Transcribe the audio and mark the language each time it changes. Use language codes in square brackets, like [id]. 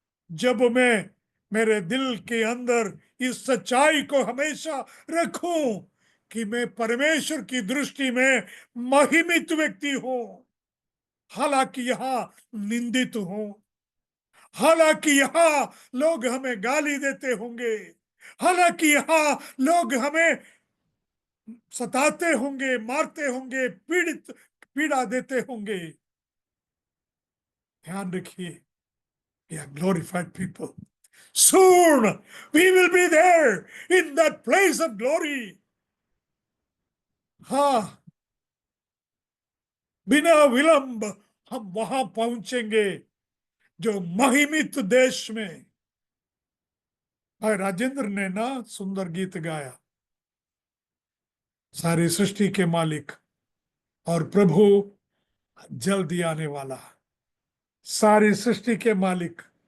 [hi] जब मैं मेरे दिल के अंदर इस सच्चाई को हमेशा रखूं कि मैं परमेश्वर की दृष्टि में महिमित व्यक्ति हूं, हालांकि यहां निंदित हूं, हालांकि यहां लोग हमें गाली देते होंगे, हालांकि यहां लोग हमें सताते होंगे, मारते होंगे, पीड़ा देते होंगे, ध्यान रखिए, [en] we are glorified people. Soon we will be there in that place of glory. [hi] हाँ, बिना विलंब हम वहां पहुंचेंगे जो महिमित देश में। भाई राजेंद्र ने ना सुंदर गीत गाया, सारी सृष्टि के मालिक और प्रभु जल्दी आने वाला, सारी सृष्टि के मालिक।